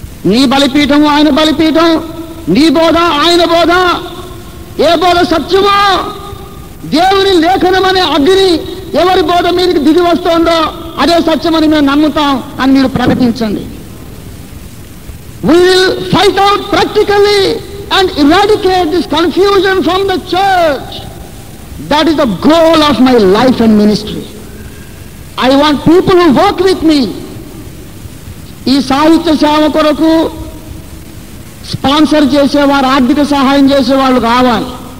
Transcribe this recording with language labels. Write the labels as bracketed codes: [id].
[te] నీ బలిపీఠం ఆయన బలిపీఠం, నీ బోధ ఆయన బోధ, ఏ బోధ సత్యమో, దేవుని లేఖనం అనే అగ్ని ఎవరి బోధ మీదకి దిగి వస్తోందో అదే సత్యమని మేము నమ్ముతాం అని మీరు ప్రకటించండి. [en] We will fight out practically and eradicate this confusion from the church. That is the goal of my life and ministry. I want people who work with me. [te] ఈ సాహిత్య సేవ కొరకు స్పాన్సర్ చేసేవారు, ఆర్థిక సహాయం చేసేవాళ్ళు కావాలి.